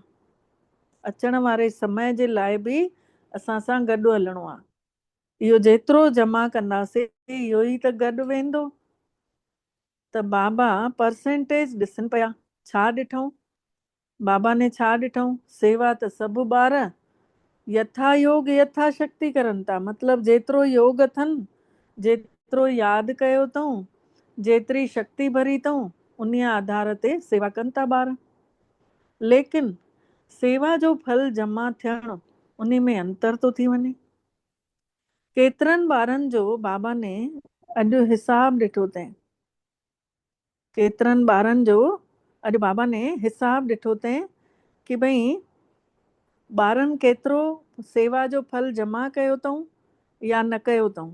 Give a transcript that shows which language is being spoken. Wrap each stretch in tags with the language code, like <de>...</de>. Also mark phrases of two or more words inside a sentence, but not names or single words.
<sd>अचण वारे समय जे लाइ बि असां सां गॾु हलणो आहे। इहो जेतिरो जमा कंदासीं इहो ई त गॾु वेंदो। त बाबा परसेंटेज ॾिसनि पिया। छा ॾिठऊं? बाबा ने छा ॾिठऊं? सेवा त सभु ॿार यथा योग यथा शक्ति करनि था। मतिलबु जेतिरो योग अथनि, जेतिरो यादि कयो अथऊं, जेतिरी शक्ति भरी अथऊं, उन आधार ते सेवा कनि था ॿार। लेकिन सेवा जो फल जमा थियणु उन में अंतर तो थी वञे। केतिरनि ॿारनि जो बाबा ने अॼु हिसाब ॾिठो अथई, केतिरनि ॿारनि जो अॼु बाबा ने हिसाब ॾिठो अथई कि भई ॿारनि केतिरो सेवा जो फल जमा कयो अथऊं या न कयो अथऊं।</sd>